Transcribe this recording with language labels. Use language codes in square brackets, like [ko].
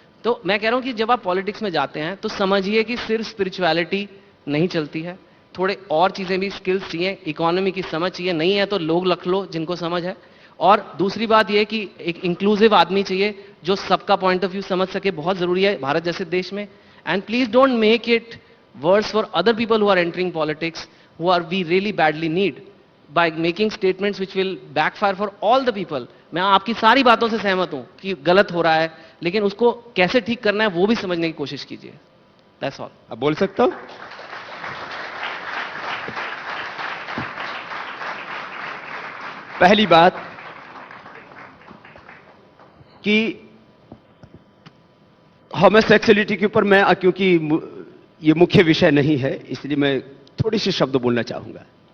[hi] तो मैं कह रहा हूं कि जब आप पॉलिटिक्स में जाते हैं तो समझिए कि सिर्फ स्पिरिचुअलिटी नहीं चलती है, थोड़े और चीजें भी, स्किल्स चाहिए, इकोनॉमी की समझ चाहिए। नहीं है तो लोग रख लो जिनको समझ है। और दूसरी बात यह कि एक इंक्लूसिव आदमी चाहिए जो सबका पॉइंट ऑफ व्यू समझ सके, बहुत जरूरी है भारत जैसे देश में। [en] And please don't make it worse for other people who are entering politics, we really badly need, by making statements which will backfire for all the people. [hi] मैं आपकी सारी बातों से सहमत हूं कि गलत हो रहा है, लेकिन उसको कैसे ठीक करना है वो भी समझने की कोशिश कीजिए। [en] That's all. [hi] अब बोल सकता हूं? पहली बात कि होमोसेक्सुअलिटी के ऊपर मैं, क्योंकि ये मुख्य विषय नहीं है, इसलिए मैं थोड़ी सी शब्द बोलना चाहूंगा।